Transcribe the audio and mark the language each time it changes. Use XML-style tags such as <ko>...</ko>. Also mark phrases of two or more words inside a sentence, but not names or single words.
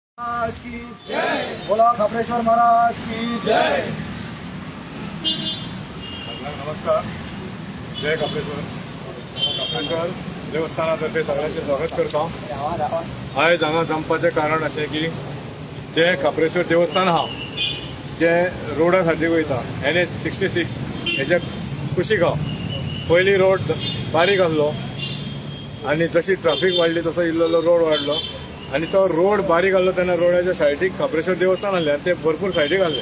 <hi>महाराज की जय। बोला खापरेश्वर महाराज की जय।</hi> <kok>नमस्कार। जय खापरेश्वर देवस्थानातर्फे सगळ्यांचे स्वागत करता। आयज हांगा जमपाचें कारण अशें की जे खापरेश्वर देवस्थान आहा जे रोडा खातीर वयता NH 66 हेजे कुशीक आहा। पयलीं रोड बारीक आसलो आनी जशी ट्रॅफिक वाडली तसो इल्लो रोड वाडलो आनी तो रोड बारीक आसलो तेन्ना रोडाच्या सायडीक खापरेश्वर देवस्थान आहलें आनी ते भरपूर सायडीक आहलें।</kok>